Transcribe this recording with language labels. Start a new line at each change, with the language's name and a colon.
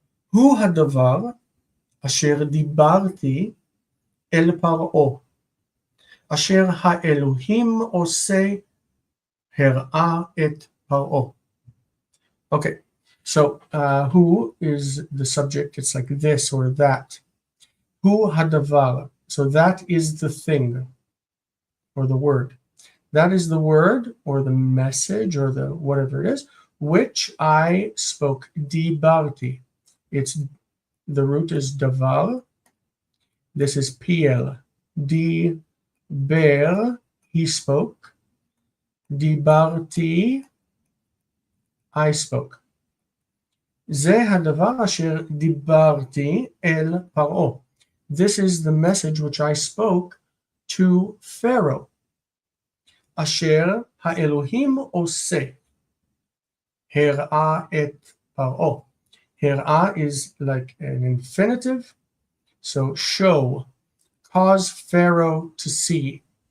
Hebrew: הוא הדבר אשר דיברתי אל פרעה. אשר האלוהים עושה הראה את פרעה.
English: Okay, so who is the subject? It's like this or that.
Hebrew: Hu hadavar.
English: So that is the thing or the word. That is the word or the message or the whatever it is, which I spoke. Dibarti. It's the root is davar. This is piel. Diber, he spoke. Dibarti, I spoke.
Hebrew: זה הדבר אשר דיברתי אל פרעה.
English: This is the message which I spoke to Pharaoh.
Hebrew: אשר האלוהים עושה. הראה את פרעה.
English: הראה is like an infinitive. So show, cause Pharaoh to see.